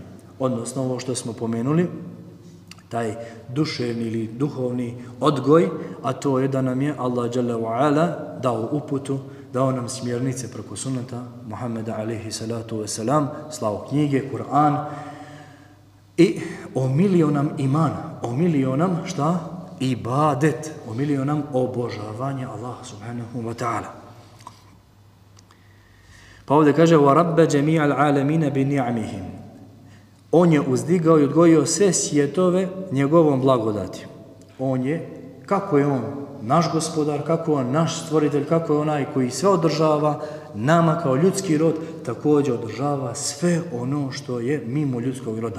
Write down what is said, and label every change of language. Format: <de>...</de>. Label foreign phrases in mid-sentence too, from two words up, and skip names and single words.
<bs>Odnosno ovo što smo pomenuli, taj duševni ili duhovni odgoj, a to je da nam je Allah</bs> <ar>جل وعلا</ar> <bs>dao uputu, dao nam smjernice preko sunneta Muhammeda</bs> <ar>عليه الصلاة والسلام,</ar> <bs>slao knjige, Kur'an i omilio nam iman, omilio nam šta? Ibadet, omilio nam obožavanje Allaha</bs> <ar>سبحانه وتعالى.</ar> <bs>Pa ovdje kaže</bs> <ar>وَرَبَّ جَمِيعَ الْعَالَمِينَ بِنِعْمِهِمْ.</ar> <bs>On je uzdigao i odgojio sve svjetove njegovom blagodati. On je, kako je on naš gospodar, kako je on naš stvoritelj, kako je onaj koji sve održava, nama kao ljudski rod također održava sve ono što je mimo ljudskog roda.</bs>